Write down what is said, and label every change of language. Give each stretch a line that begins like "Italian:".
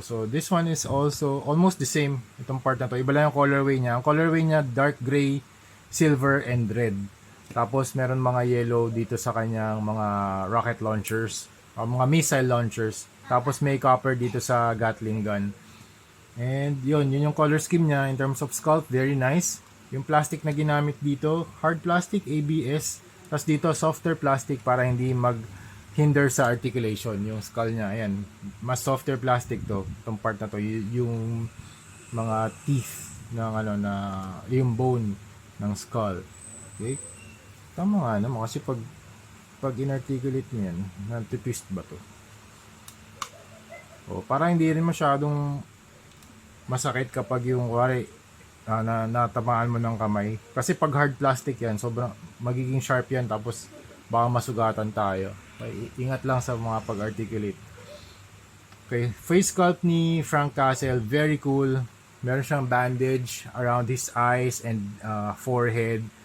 English: So, this one is also almost the same.
Filipino: Itong part na to. Iba lang yung colorway niya. Ang colorway niya,
English: dark gray, silver, and red.
Filipino: Tapos, meron mga yellow dito sa kanyang mga rocket launchers. Mga missile launchers. Tapos, may copper dito sa Gatling gun. And, yun yung color scheme niya.
English: In terms of sculpt, very nice.
Filipino: Yung plastic na ginamit dito,
English: hard plastic, ABS.
Filipino: Tapos dito, softer plastic para hindi mag-hinder sa articulation. Yung skull niya, ayan. Mas softer plastic to. Itong part na to. Yung mga teeth ng ano na, yung bone ng skull. Okay? Tama nga naman. Kasi pag inarticulate mo yan, natitwist ba to? O, para hindi rin masyadong masakit kapag yung wari natamaan mo ng kamay. Kasi pag hard plastic yan, sobrang magiging sharp yan tapos baka masugatan tayo. Okay, ingat lang sa mga pag-articulate.
English: Okay, face sculpt ni Frank Castle, very cool.
Filipino: Meron siyang
English: bandage around his eyes and forehead.